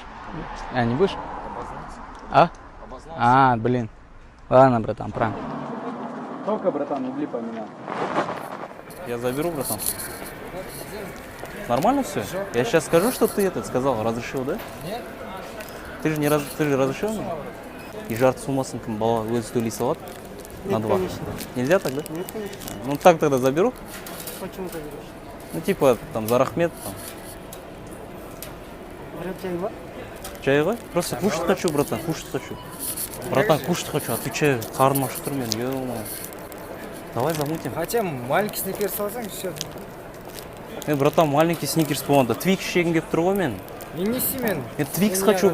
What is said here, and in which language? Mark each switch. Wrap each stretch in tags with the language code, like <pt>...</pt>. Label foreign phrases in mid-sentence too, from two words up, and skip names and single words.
<ru>А, не будешь? А? А, блин. Ладно, братан, пранк. Только, братан, угли поменял. Я заберу, братан. Нормально все? Я сейчас скажу, что ты этот сказал, разрешил, да? Нет. Ты же разрешил мне?</ru> <kk>И жарт суммасын кім бала өзі төлей салады?</kk> <ru>На два. Нельзя так, да? Нет, конечно. Ну так тогда заберу. Почему ты берешь? Ну типа там за рахмет там.</ru> <kk>Чайва? Чайға?</kk> <ru>Просто кушать хочу, братан, кушать хочу. Братан, кушать хочу, отвечаю.</ru> <kk>Қарным ашып тұр мен, ё-моё.</kk> <ru>Давай замутим. Хотя маленький сникерс алсаң, все. Братан, маленький сникерс</ru> <kk>болғанда. Твикс жегім келіп тұр ғой мен.</kk> <ru>И неси мен. Мен твикс хочу, брат.</ru>